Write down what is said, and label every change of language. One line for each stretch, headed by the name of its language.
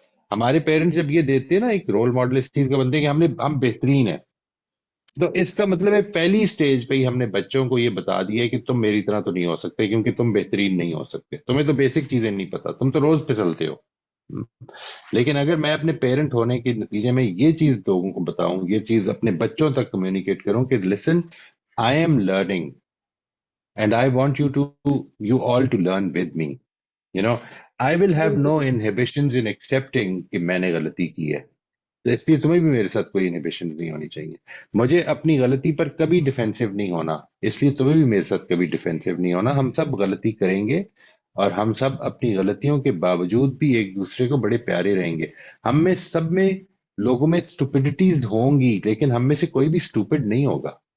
Urdu: ہمارے پیرنٹس جب یہ دیتے ہیں نا ایک رول ماڈل اس چیز کا بنتے ہیں کہ ہم بہترین ہیں، تو اس کا مطلب ہے پہلی سٹیج پہ ہی ہم نے بچوں کو یہ بتا دیا ہے کہ تم میری طرح تو نہیں ہو سکتے کیونکہ تم بہترین نہیں ہو سکتے، تمہیں تو بیسک چیزیں نہیں پتا، تم تو روز پہ چلتے ہو. لیکن اگر میں اپنے پیرنٹ ہونے کے نتیجے میں یہ چیز لوگوں کو بتاؤں، یہ چیز اپنے بچوں تک کمیونیکیٹ کروں کہ
English: Listen, I am learning and I want you all to learn with me. I will have no inhibitions in accepting
Urdu: کہ میں نے غلطی کی ہے. تو اس لیے تمہیں بھی میرے ساتھ کوئی انہیبیشن نہیں ہونی چاہیے. مجھے اپنی غلطی پر کبھی ڈیفینسو نہیں ہونا، اس لیے تمہیں بھی میرے ساتھ کبھی ڈیفینسو نہیں ہونا. ہم سب غلطی کریں گے اور ہم سب اپنی غلطیوں کے باوجود بھی ایک دوسرے کو بڑے پیارے رہیں گے. ہم میں سب میں لوگوں میں اسٹوپڈیٹیز ہوں گی لیکن ہم میں سے کوئی بھی اسٹوپڈ نہیں ہوگا.